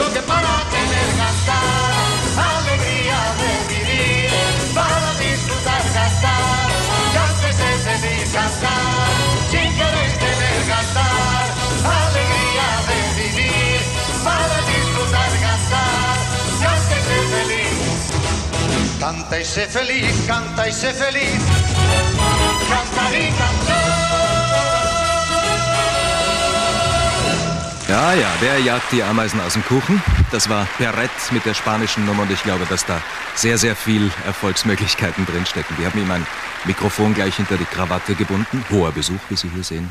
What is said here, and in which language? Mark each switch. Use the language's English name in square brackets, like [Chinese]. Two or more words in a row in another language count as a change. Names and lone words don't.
[Spanish] que para tener cantar, alegría de vivir, para disfrutar cantar, cántese feliz cantar, si queréis tener cantar, alegría de vivir, para disfrutar cantar, cántese feliz, canta y sé feliz, canta y sé feliz, cantar y cantar. [German] Ja, der jagt die Ameisen aus dem Kuchen. Das war Perret mit der spanischen Nummer und ich glaube, dass da sehr, sehr viel Erfolgsmöglichkeiten drinstecken. Wir haben ihm ein Mikrofon gleich hinter die Krawatte gebunden. Hoher Besuch, wie Sie hier sehen.